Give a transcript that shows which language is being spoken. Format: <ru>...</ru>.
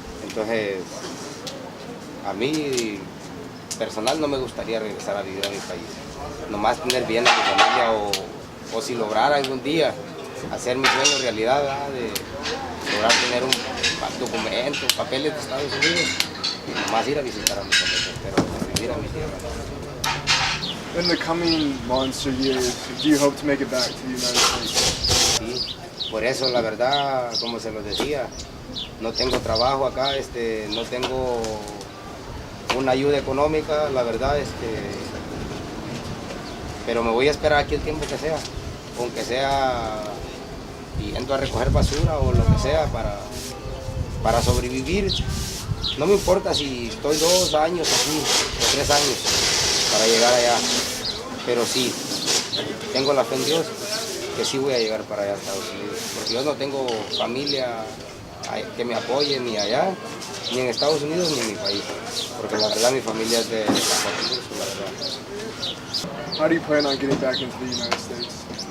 <es>Entonces, a mí personal no me gustaría regresar a vivir a mi país. Nomás tener bien a mi familia o si lograr algún día hacer mi sueño realidad, ¿verdad? De lograr tener un documento, papeles de Estados Unidos y nomás ir a visitar a mi familia, pero vivir a mi tierra.</es> <en>In the coming months or years, do you hope to make it back to the United States?</en> <es>Sí, por eso la verdad, como se lo decía, no tengo trabajo acá, no tengo una ayuda económica, la verdad, pero me voy a esperar aquí el tiempo que sea, aunque sea yendo a recoger basura o lo que sea para sobrevivir. No me importa si estoy 2 años aquí o 3 años para llegar allá, pero sí, tengo la fe en Dios que sí voy a llegar para allá a Estados Unidos, porque yo no tengo familia que me apoye ni allá, ni en Estados Unidos, ni en mi país, porque la verdad mi familia es de Paso, la verdad.</es> <en>How do you plan on getting back into the United States?</en>